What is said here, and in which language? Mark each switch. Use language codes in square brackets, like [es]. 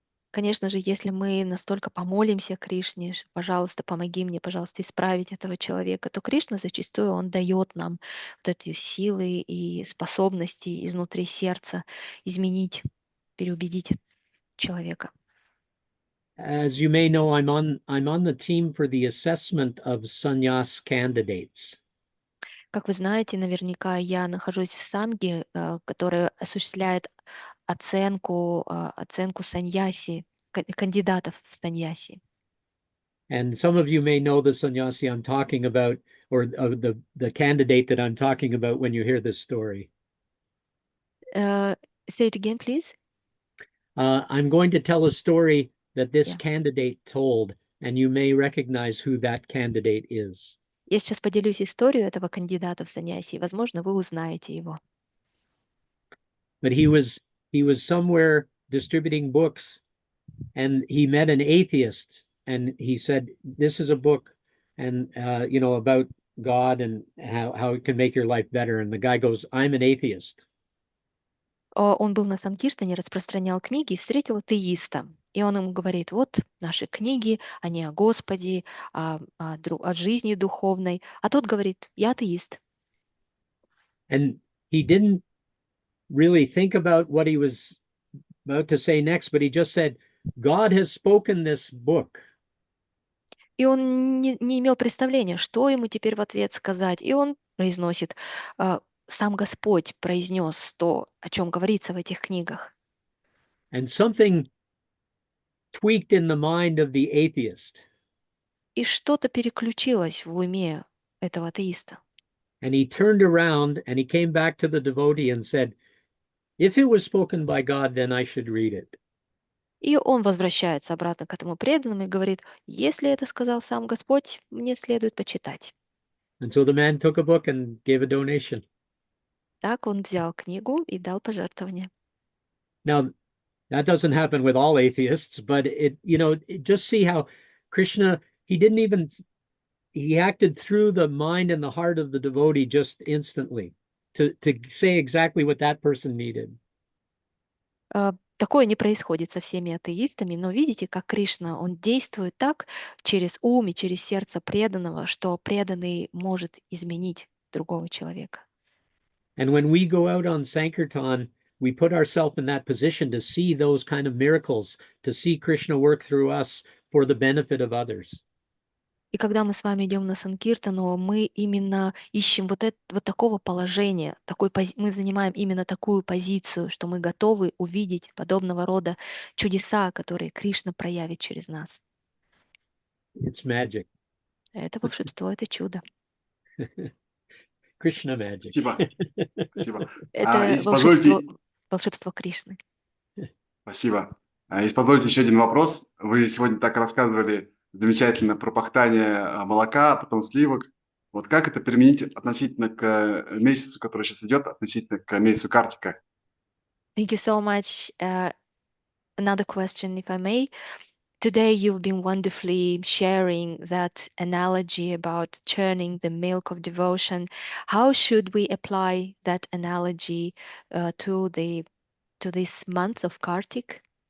[ru] Конечно же, если мы настолько помолимся Кришне, пожалуйста, помоги мне, пожалуйста, исправить этого человека, то Кришна зачастую он дает нам вот эти силы и способности изнутри сердца изменить, переубедить человека. [en] As you may know, I'm on the team for the assessment of sannyas candidates. [ru] Как вы знаете, наверняка я нахожусь в санге, которая осуществляет оценку саньяси, кандидатов в саньяси. [en] And some of you may know the sannyasi I'm talking about, or the candidate that I'm talking about when you hear this story. Say it again, please. I'm going to tell a story that this Yeah. candidate told, and you may recognize who that candidate is. [ru] Я сейчас поделюсь историю этого кандидата в саньяси, и, возможно, вы узнаете его. [en] But he was somewhere distributing books, and he met an atheist, and he said, "This is a book, and about God and how it can make your life better." And the guy goes, "I'm an atheist." [ru] Он был на Санкиртане, распространял книги и встретил атеиста. И он ему говорит, вот наши книги, они о Господе, о жизни духовной. А тот говорит, я атеист. [en] And he didn't really think about what he was about to say next, but he just said, "God has spoken this book." [ru] И он не имел представления, что ему теперь в ответ сказать. И он произносит, сам Господь произнес то, о чем говорится в этих книгах. [en] And something tweaked in the mind of the atheist. [ru] И что-то переключилось в уме этого атеиста. [en] And he turned around and he came back to the devotee and said, "If it was spoken by God, then I should read it." [ru] И он возвращается обратно к этому преданному и говорит, если это сказал сам Господь, мне следует почитать. [en] And so the man took a book and gave a donation. [ru] Так он взял книгу и дал пожертвование. [en] Now, that doesn't happen with all atheists, but just see how Krishna, he acted through the mind and the heart of the devotee just instantly to say exactly what that person needed. [ru] Такое не происходит со всеми атеистами, но видите, как Кришна, он действует так через ум и через сердце преданного, что преданный может изменить другого человека. [en] And when we go out on Sankirtan, we put ourselves in that position to see those kind of miracles, to see Krishna work through us for the benefit of others. [ru] И когда мы с вами идем на Санкиртану, мы именно ищем вот такого положения, мы занимаем именно такую позицию, что мы готовы увидеть подобного рода чудеса, которые Кришна проявит через нас. [en] It's magic. [ru] Это волшебство, это чудо. [en] Krishna magic. [ru] Спасибо. Спасибо. Это Если позволите... волшебство Кришны. Спасибо. Если позволите еще один вопрос. Вы сегодня так рассказывали замечательно про пахтание молока, потом сливок. Вот как это применить относительно к месяцу, который сейчас идет, относительно к месяцу Картика? [en] Thank you so much. Another question, if I may. Today you've been wonderfully sharing that analogy about churning the milk of devotion. How should we apply that analogy to this month of Kartik?